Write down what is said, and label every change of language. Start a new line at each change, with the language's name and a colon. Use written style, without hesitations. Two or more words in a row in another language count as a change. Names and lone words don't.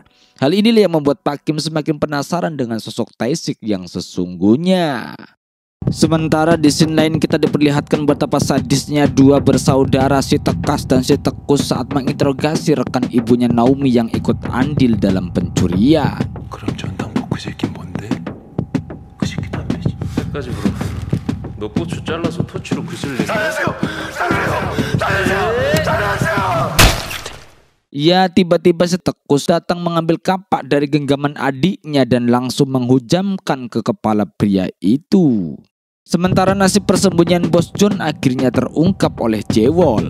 Indonesian: Hal inilah yang membuat Pak Kim semakin penasaran dengan sosok Tae-sik yang sesungguhnya. Sementara di scene lain kita diperlihatkan betapa sadisnya dua bersaudara si Tekas dan si Tekus saat menginterogasi rekan ibunya Naomi yang ikut andil dalam pencurian.
Korean: 그럼 전당포 그 새끼 뭔데? 그 새끼 담배지. 끝까지 물어. 너 고추 잘라서 토치로 그슬 내.
Indonesian: Ya, tiba-tiba si Tekus datang mengambil kapak dari genggaman adiknya dan langsung menghujamkan ke kepala pria itu. Sementara nasib persembunyian Bos John akhirnya terungkap oleh Jaewol.